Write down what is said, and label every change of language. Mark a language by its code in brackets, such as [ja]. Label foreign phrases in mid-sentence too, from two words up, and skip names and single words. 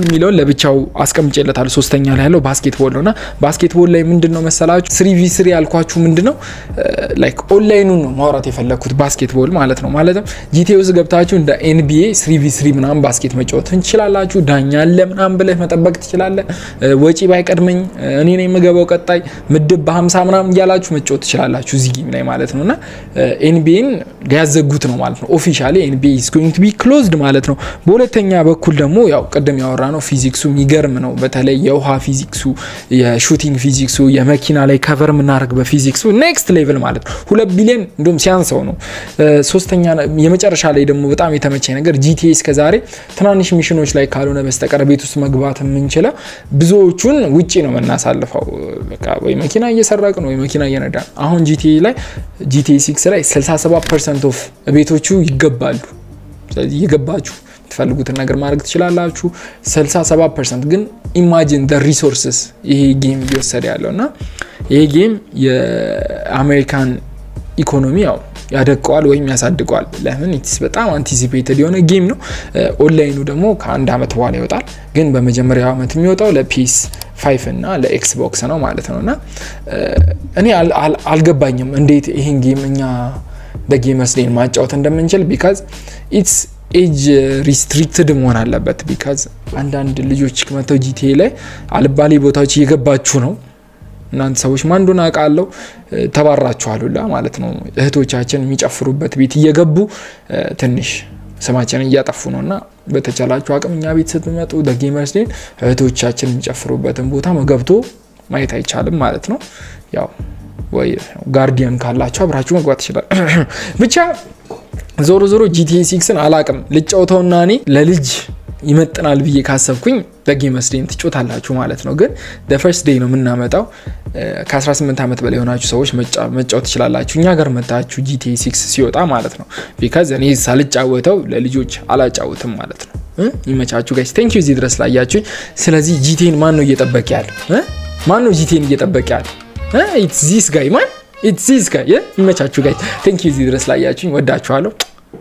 [am] ሚለው ለብቻው አስቀምጬለታል ሶስተኛ ላይ ያለው ባስኬትቦል ነውና ባስኬትቦል ላይ ምንድነው መሰላችሁ 3v3 ያልኳችሁ ምንድነው ላይክ ኦንላይኑ ነው ማውራት የፈለኩት ባስኬትቦል ማለት ነው ማለትም ጂቲኤ ውስጥ ገብታችሁ እንደ NBA 3v3 ምናምን ባስኬት መጫወት እንችላላችሁ ዳኛ አለ ምናምን ብለህ መጠበቅ ትችላለህ ወጪ ባይቀድመኝ እኔ ነኝ መገባው ቀጣይ ምድብ በ50 ምናምን ያላችሁ መጫወት ትችላላችሁ እዚህ ጌም ላይ ማለት ነውና NBA ሊያዘጉት ነው ማለት ነው ኦፊሻሊ NBA [en] is going to be closed [am] ማለት ነው በሁለተኛ በኩል ደግሞ ያው ቀደም ያወራነው ፊዚክሱ የሚገርም ነው በተለይ የውሃ ፊዚክሱ የሹቲንግ ፊዚክሱ የመኪና ላይ ከቨር ምናረግ በፊዚክሱ [en] next level [am] ማለት ነው 2 ቢሊዮን እንደም ሲያንሰው ነው ሶስተኛ የመጨረሻ ላይ ደግሞ በጣም የተመቸኝ ነገር GTA እስከዛሬ ትናንሽ ሚሽኖች ላይ ካልሆነ በስተቀር ቤት ውስጥ መግባት የምንችለው ብዙዎቹን ውጪ ነው መናሳልፈው በቃ ወይ መኪና እየሰራቅን ወይ መኪና እየነዳን አሁን GTA ላይ GTA 6 ላይ 67% ኦፍ ቤቶቹ ይገባሉ ስለዚህ ይገባችሁ ትፈልጉት ነገር ማድረግ ትችላላችሁ 67% ግን ኢማጂን [en] the resources [am] ይሄ ጌም እየወሰደ ያለውና ይሄ ጌም የአሜሪካን ኢኮኖሚ ያው ያደቀዋል ወይም ያሳድቀዋል ለምን ኢትስ በጣም አንቲሲፔትድ የሆነ ጌም ነው ኦንላይኑ ደግሞ ከአንድ አመት በኋላ ይወጣል ግን በመጀመሪያው አመት የሚወጣው ለPS5 እና ለኤክስቦክስ ነው ማለት ነውና እኔ አልገባኝም እንዴት ይሄን ጌም እኛ በጌመርስ ዴይ ማጫወት እንደምንችል because [en] it's age restricted [am] መሆን አለበት because አንዳንድ ልጆች ከመተው GTA ላይ አልባሌ ቦታዎች እየገባችሁ ነው እናንተ ሰዎች ማንዶና አቃለው ተባራችኋሉላ ማለት ነው እህቶቻችን የሚጨፍሩበት ቤት እየገቡ ትንሽ ስማችን እያጠፉ ነውና በተቻላችሁ አቅምኛ ቤት ስትመጡ በጌመርስ ዴይ እህቶቻችን የሚጨፍሩበትን ቦታ መገብቶ ማየት አይቻልም ማለት ነው ያው ወይ ጋርዲያን ካላችሁ አብራችሁ መግባት ይችላል ብቻ ዞሮ GTA 6ን አላቅም ልጫውተውና እኔ ለልጅ ይመጥናል ብዬ ካሰብኩኝ በጌመርስ ዴይ ትጫወታላችሁ ማለት ነው ግን [en] the first day [am] ነው ምናመጣው ከ18 አመት በላይ ሆናችሁ ሰዎች መጫወት ይችላልላችሁ እኛ ጋር መጣችሁ GTA 6 ሲወጣ ማለት ነው because እኔ ሳልጫወተው ለልጆች አላጫውትም ማለት ነው ይመቻችሁ [en] guys thank you [am] እዚህ ድረስ ላያችሁኝ ስለዚህ GTAን ማን ነው እየጠበቀ ያለው ማን ነው GTAን እየጠበቀ ያለው [en] it's this guy man it's this guy [am] ይመቻችሁ [en] guys thank you [am] እዚህ ድረስ ላያችሁኝ ወዳችኋለሁ